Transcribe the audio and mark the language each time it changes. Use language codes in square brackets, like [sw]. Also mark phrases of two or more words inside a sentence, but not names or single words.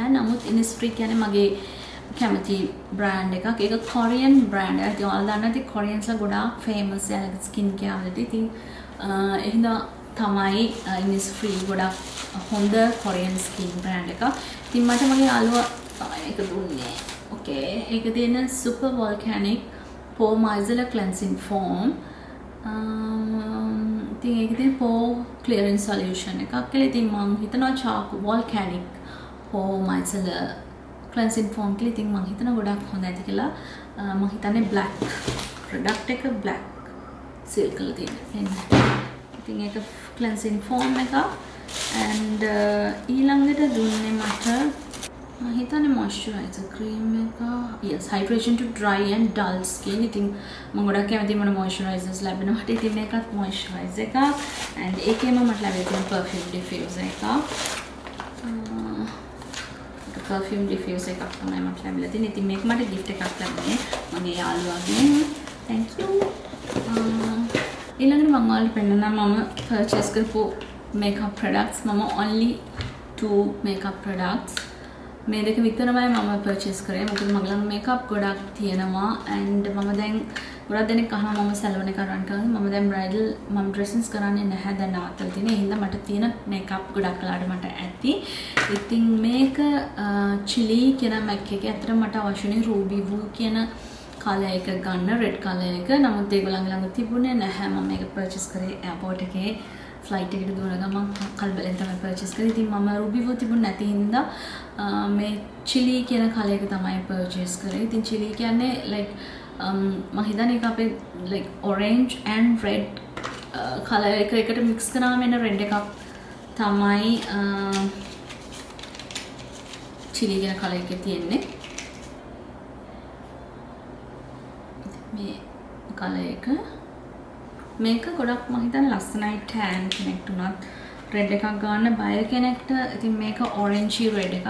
[si] නමුත් Innisfree කියන්නේ මගේ කැමති brand එකක්. ඒක Korean brand එකක්. ඉතින් ඔයාලා දන්නා ඉතින් Koreans ලා ගොඩාක් famous යාළුවගේ [en] skin care [si] වලදී. ඉතින් එහෙනම් තමයි Innisfree ගොඩක් හොඳ [en] Korean skin brand [si] එකක්. ඉතින් මට මගේ යාළුවා ඒක දුන්නේ. Okay. ඒක තියෙන [en] super volcanic pore micellar cleansing foam. [si] ඉතින් ඒක තියෙන [en] pore clearing solution [si] එකක් කියලා. ඉතින් මම හිතනවා [en] charcoal volcanic pore micellar cleansing foam [si] කියලා. ඉතින් මම හිතනවා ගොඩක් හොඳයි කියලා. මම හිතන්නේ [en] black product [si] එක [en] black seal [si] කරලා තියෙනවා. ඉතින් ඒක [en] cleansing foam [si] එක and ඊළඟට දුන්නේ මට මම හිතන්නේ [en] moisturizer cream [si] එක. [en] yes, hydration to dry and dull skin. [si] ඉතින් මම ගොඩක් කැමති මම moisturizers ලැබෙනවට. ඉතින් මේකත් moisturizer එකක් and ඒකේම මට ලැබෙන [en] perfume diffuser [si] එකක්. [en] perfume diffuser [si] එකක් තමයි මට ලැබිලා තියෙන්නේ. ඉතින් මේක මට gift එකක් ලැබුණේ මගේ යාළුවාගෙන්. [en] thank you. [si] ඊළඟට මම ඔයාලට පෙන්නනවා මම purchase කරපු [en] makeup products. [si] මම [en] only 2 makeup products [si] මේ දෙක විතරමයි මම purchase කරේ. මොකද මගේ ළඟ makeup ගොඩක් තියෙනවා and මම දැන් ගොඩක් දෙනෙක් අහනවා මම salon එක run කරනවා. මම දැන් bridal මම dresses කරන්නේ නැහැ. දැන් නවත්තලා තියෙනවා. ඒ හින්දා මට තියෙන makeup ගොඩක් කලාට මට ඇති. ඉතින් මේක chili කියන MAC එකේ අතර මට අවශ්‍යනේ [en] ruby blue [si] කියන color එක ගන්න, [en] red color [si] එක. නමුත් ඒගොල්ලන්ගේ ළඟ තිබුණේ නැහැ. මම මේක purchase කරේ airport එකේ ෆ්ලයිට් එකට දුවන ගමන් කල්බලෙන් තමයි පර්චේස් කරේ. ඉතින් මම රුබිවෝ තිබුණ නැති හින්දා මේ චිලි කියන කලර් එක තමයි පර්චේස් කරේ. ඉතින් චිලි කියන්නේ like මම හිතන්නේ ඒක අපේ like [en] orange and red [si] කලර් එක එකට මික්ස් කරාම එන රෙඩ් එකක් තමයි චිලි කියන කලර් එකේ තියෙන්නේ. මේ කලර් එක මේක ගොඩක් මම හිතන්නේ ලස්සනයි tan කෙනෙක්ට උනත් රෙඩ් එකක් ගන්න බය කෙනෙක්ට ඉතින් මේක [en] orangey red [si] එකක්.